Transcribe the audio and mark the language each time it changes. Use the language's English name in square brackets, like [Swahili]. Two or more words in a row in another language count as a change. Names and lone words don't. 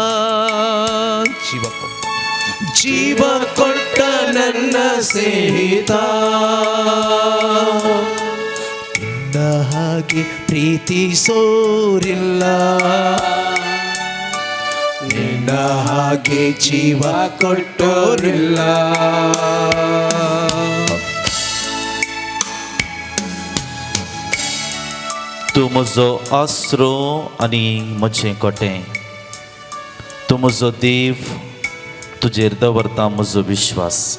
[Kannada] ಜೀವ ಕೊಟ್ಟ ನನ್ನ ಸ್ನೇಹಿತ. ನಿನ್ನ ಹಾಗೆ ಪ್ರೀತಿಸೋರಿಲ್ಲ, ನಿನ್ನ ಹಾಗೆ ಜೀವ ಕೊಟ್ಟೋರಿಲ್ಲ. [Konkani] तू म्हजो आसरो आनी म्हजें कोटें, तू म्हजो देव, तुजेर दवरता म्हजो विश्वास.